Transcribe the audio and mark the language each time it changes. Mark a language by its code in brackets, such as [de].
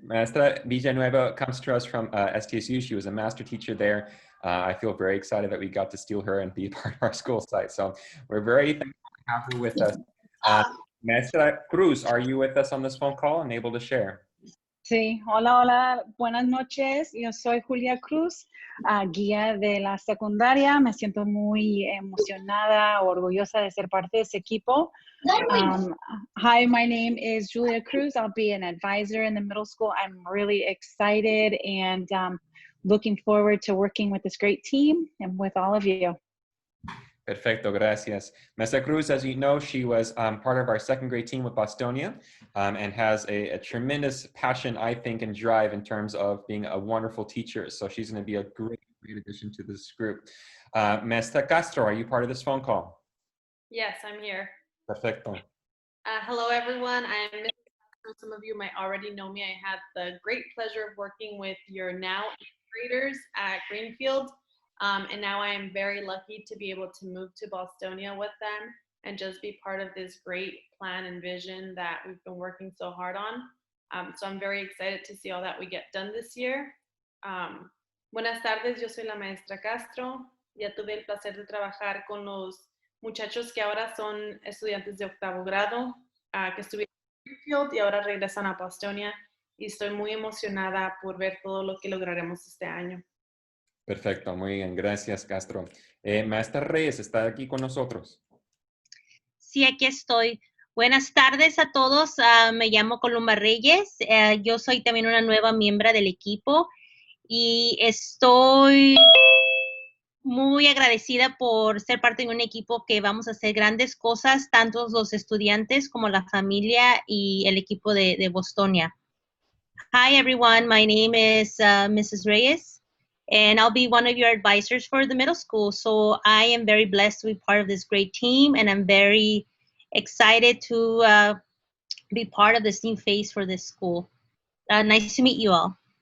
[en] Maestra Villanueva comes to us from STSU. She was a master teacher there. I feel very excited that we got to steal her and be part of our school site. So we're very thankful to have her with us. Maestra Cruz, are you with us on this phone call and able to share? [es] Sí, hola, buenas noches. Yo soy Julia Cruz, guía de la secundaria. Me siento muy emocionada, orgullosa de ser parte de ese equipo. [en] Hi, my name is Julia Cruz. I'll be an advisor in the middle school. I'm really excited and looking forward to working with this great team and with all of you. [es] Perfecto, gracias. [en] Maestra Cruz, as you know, she was part of our second grade team with Bostonia and has a tremendous passion, I think, and drive in terms of being a wonderful teacher. So she's going to be a great addition to this group. Maestra Castro, are you part of this phone call? Yes, I'm here. [es] Perfecto. [en] Hello, everyone. I'm Mrs. Castro. Some of you might already know me. I had the great pleasure of working with your now graders at Greenfield. And now I am very lucky to be able to move to Bostonia with them and just be part of this great plan and vision that we've been working so hard on. So I'm very excited to see all that we get done this year. [es] Buenas tardes, yo soy la maestra Castro. Ya tuve el placer de trabajar con los muchachos que ahora son estudiantes de octavo grado, que estuvieron en Greenfield y ahora regresan a Bostonia. Y estoy muy emocionada por ver todo lo que lograremos este año. Perfecto, muy bien, gracias Castro. Maestra Reyes, ¿está aquí con nosotros? Sí, aquí estoy. Buenas tardes a todos, me llamo Columba Reyes, yo soy también una nueva miembro del equipo y estoy muy agradecida por ser parte de un equipo que vamos a hacer grandes cosas, tanto los estudiantes como la familia y el equipo de Bostonia. [en] Hi everyone, my name is Mrs. Reyes. And I'll be one of your advisors for the middle school. So I am very blessed to be part of this great team, and I'm very excited to be part of this new phase for this school. Nice to meet you all.